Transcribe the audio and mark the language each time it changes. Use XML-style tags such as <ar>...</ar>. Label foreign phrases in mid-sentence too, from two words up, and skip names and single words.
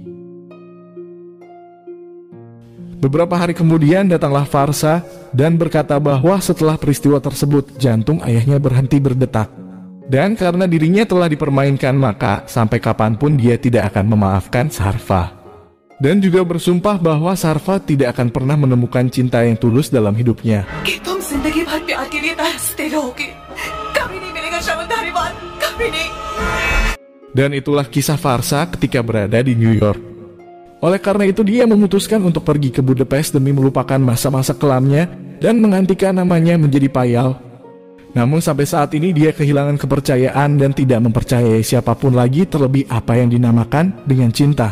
<id>Beberapa hari kemudian datanglah Farsa dan berkata bahwa setelah peristiwa tersebut, jantung ayahnya berhenti berdetak. Dan karena dirinya telah dipermainkan, maka sampai kapanpun dia tidak akan memaafkan Sarfa. Dan juga bersumpah bahwa Sarfa tidak akan pernah menemukan cinta yang tulus dalam hidupnya.</id> <hi>कि तुम जिंदगी भर प्यार के लिए तरसते रहोगे, कभी नहीं मिलेगा शवंधारी बात, कभी नहीं।</hi> <id>Dan itulah kisah Farsa ketika berada di New York. Oleh karena itu dia memutuskan untuk pergi ke Budapest demi melupakan masa-masa kelamnya dan menggantikan namanya menjadi Payal. Namun sampai saat ini dia kehilangan kepercayaan dan tidak mempercayai siapapun lagi, terlebih apa yang dinamakan dengan cinta.</id>